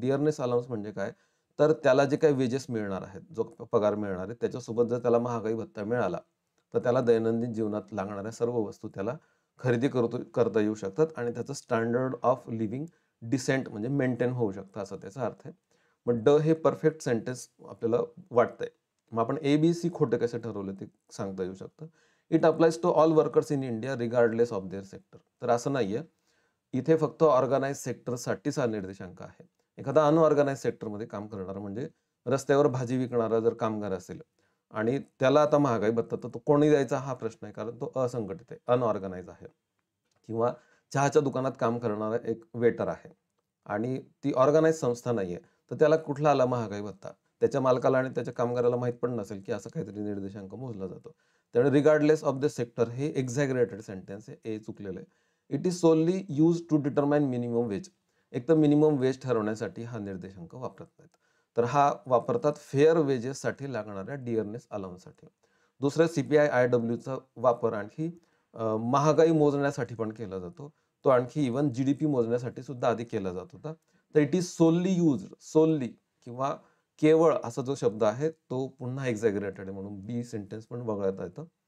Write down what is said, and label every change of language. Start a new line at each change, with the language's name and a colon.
Marathi: डिअरनेस allowance म्हणजे काय? तर त्याला जे काही वेजेस मिळणार आहेत, जो पगार मिळणार आहे, त्याच्यासोबत जर त्याला महागाई भत्ता मिळाला, तर त्याला दैनंदिन जीवनात लागणाऱ्या सर्व वस्तू त्याला खरेदी करता येऊ शकतात आणि त्याचं स्टँडर्ड ऑफ लिव्हिंग डिसेंट म्हणजे मेंटेन होऊ शकतं, असा त्याचा अर्थ आहे. मग ड हे परफेक्ट सेंटेन्स आपल्याला वाटतंय. मग आपण ए-बी-सी खोटे कसे ठरवले ते सांगता येऊ शकतं.
English: It applies to all workers in India regardless of their sector.
Marathi: तर असं नाहीये. इथे फक्त ऑर्गनाइज सेक्टरसाठीच हा निर्देशांक आहे. एखादा अनऑर्गनाइज सेक्टरमध्ये काम करणारा, म्हणजे रस्त्यावर भाजी विकणारा जर कामगार असेल आणि त्याला आता महागाई भत्ता, तर तो कोणी द्यायचा हा प्रश्न आहे, कारण तो असंघटित आहे, अनऑर्गनाइज आहे. किंवा चहाच्या दुकानात काम करणारा एक वेटर आहे आणि ती ऑर्गनाइज संस्था नाहीये, तर त्याला कुठला आला महागाई भत्ता? त्याच्या मालकाला आणि त्याच्या कामगाराला माहीत पण नसेल, की असं काहीतरी निर्देशांक मोजला जातो. त्यामुळे
English: regardless of the sector
Marathi: हे एक्झॅगरेटेड सेंटेन्स आहे, ए चुकलेलं आहे.
English: It is solely used to determine minimum wage.
Marathi: एक तर मिनिमम वेज ठरवण्यासाठी हा निर्देशांक वापरत नाहीत. तर हा वापरतात फेअर वेजेससाठी लागणाऱ्या डिअरनेस अलाउन्ससाठी. दुसरं सीपीआय आय-डब्ल्यूचा वापर आणखी महागाई मोजण्यासाठी पण केला जातो. तो आणखी इव्हन जी-डी-पी मोजण्यासाठी सुद्धा आधी केला जात होता. तर
English: it is solely used,
Marathi: solely किंवा केवळ असा जो शब्द आहे, तो पुन्हा एक्झॅगरेटेड आहे, म्हणून बी सेंटेन्स पण वगळता येतं.